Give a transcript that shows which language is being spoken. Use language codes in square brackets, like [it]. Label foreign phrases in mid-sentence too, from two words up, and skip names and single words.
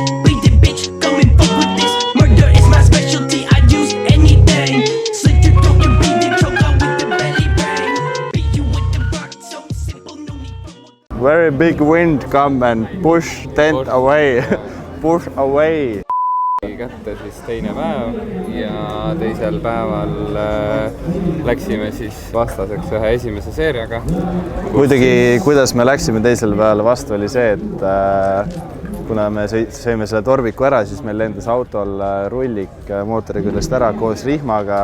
[en] Bleed the bitch. Come and fuck with this. Murder is my specialty. I use anything. Slit your throat and bleed the choke out with the belly bang. Beat you with the rock. So simple, no need for a Glock. Very big wind come and push tent away. Push away. [et] Kätte siis teine päev ja teisel päeval läksime siis vastaseks ühe esimese seeriaga. Muidugi, kuidas me läksime teisel päeval vastu oli see, et kuna me sõime selle torbiku ära, siis meil lendas autol rullik mootori küljest ära koos rihmaga.